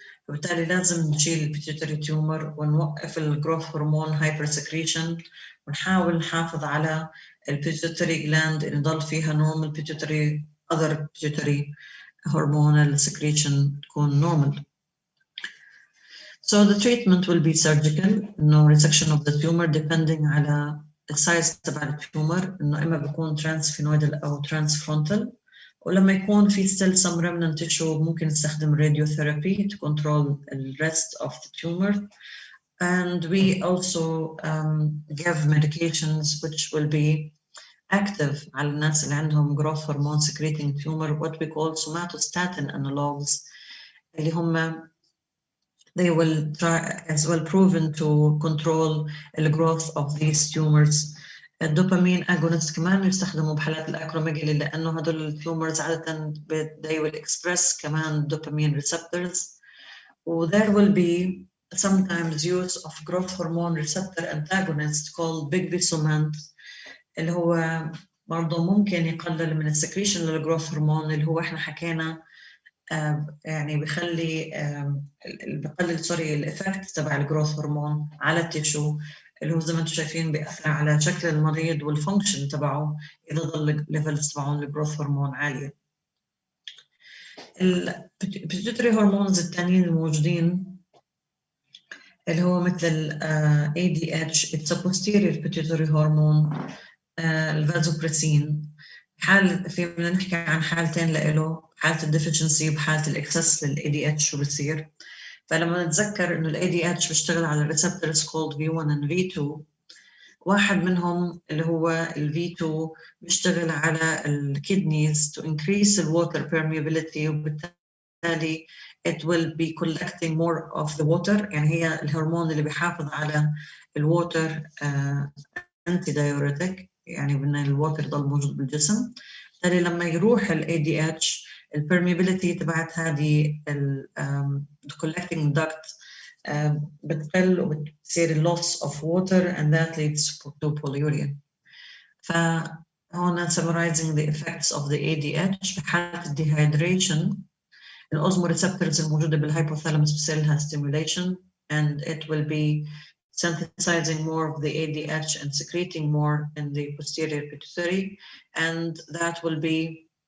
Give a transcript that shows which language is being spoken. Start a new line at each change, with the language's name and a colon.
Arabic: وبالتالي لازم نشيل البيتيوتري تيومر ونوقف الجروث هرمون هايبر سكريشن، ونحاول نحافظ على البيتيوتري جلاند إن يضل فيها
English: normal pituitary other pituitary hormonal secretion
Arabic: تكون normal.
English: So the treatment will be surgical, no resection of the tumor depending
Arabic: على السايز تبع التيومر، إنه إما بيكون
English: transphenoidal أو transfrontal، ولما يكون في still some remnant tissue ممكن نستخدم radiotherapy to control the rest of the tumor. And we also give medications which will be active على الناس اللي عندهم growth hormone secreting tumor, what we call somatostatin analogs
Arabic: اللي هم
English: they will try as well proven to control the growth of these tumors.
Arabic: الدوبامين agonist كمان يستخدموا بحالات الأكروميجالي لأنه هدول التيومرز عادة
English: they will express
Arabic: كمان dopamine receptors.
English: There will be sometimes use of growth hormone receptor antagonist
Arabic: called bigvisomant اللي هو برضه ممكن يقلل من السكريشن للجروث هرمون اللي هو احنا حكينا يعني بيخلي بقلل الإفكت تبع الجروث هرمون على التيشو اللي هو زي ما انتم شايفين بيأثر على شكل المريض والفانكشن تبعه إذا ضل الليفلز تبعون الجروث هرمون عالية. البيتيوتري هرمونز التانيين الموجودين اللي هو مثل ADH
English: it's a posterior pituitary hormone
Arabic: الفازوبريسين. بدنا نحكي عن حالتين له، حالة الديفيشنسي وحالة الاكسس للADH شو بصير. فلما نتذكر انه
English: الADH بيشتغل على receptors called V1 and V2،
Arabic: واحد منهم اللي هو
English: V2 بيشتغل على الكدنيز to increase the water permeability، وبالتالي it will be collecting more of the water.
Arabic: يعني هي الهرمون اللي بيحافظ على الووتر anti-diuretic، يعني بدنا الووتر يضل موجود بالجسم. بالتالي لما يروح ADH البرميبيليتي تبعت هذه collecting duct بتقل وبتصير
English: loss of water and that leads to polyuria. فهون summarizing the effects of the ADH
Arabic: بحالة
English: dehydration
Arabic: الأوزموريسبتورز الموجودة بالهايبوثالاموس بصير لها
English: stimulation and it will be synthesizing more of the ADH and secreting more in the posterior pituitary, and that will be